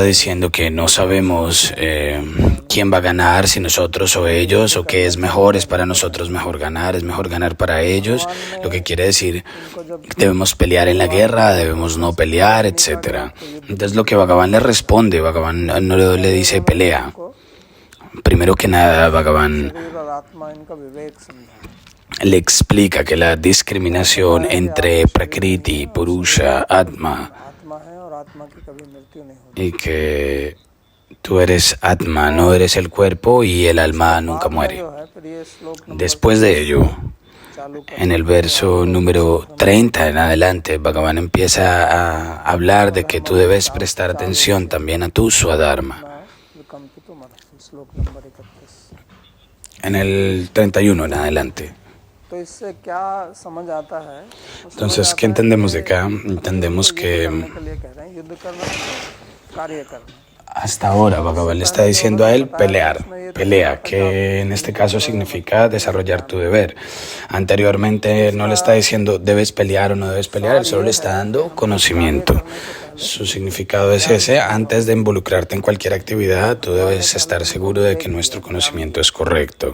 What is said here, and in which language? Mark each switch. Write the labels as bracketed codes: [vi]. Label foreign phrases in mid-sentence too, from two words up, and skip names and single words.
[es] diciendo que no sabemos quién va a ganar, si nosotros o ellos, o qué es mejor, es para nosotros mejor ganar, es mejor ganar para ellos, lo que quiere decir, debemos pelear en la guerra, debemos no pelear, etc. Entonces lo que Bhagavan le responde, Bhagavan no le dice pelea. Primero que nada, Bhagavan le explica que la discriminación entre Prakriti, Purusha, Atma [hi] आत्मा है और आत्मा की कभी मृत्यु नहीं होती। [es] y que tú eres Atma, no eres el cuerpo y el alma nunca [hi] बाद में [es] muere. [hi] जो है फिर ये श्लोक नंबर [es] Después de ello, [hi] चालू कर [es] en el verso número 30 en adelante, Bhagavan empieza a hablar de que tú debes prestar atención también a tu Swadharma. [sa] विकम्पितुम् अर्हसि, [hi] श्लोक नंबर 31। [es] En el 31 en adelante. [hi] तो इससे क्या समझ आता है? तो समझ [es] Entonces, [hi] आता [es] ¿qué [hi] है [es] entendemos de [hi] कि [es] acá? Entendemos [hi] युद्ध [es] que [hi] करने के लिए कह रहे हैं, युद्ध करना, कार्य करना। [es] hasta ahora Bhagavan le está diciendo a él pelear, pelea, que en este caso significa desarrollar tu deber. Anteriormente no le está diciendo debes pelear o no debes pelear, él solo le está dando conocimiento. Su significado es ese: antes de involucrarte en cualquier actividad, tú debes estar seguro de que nuestro conocimiento es correcto.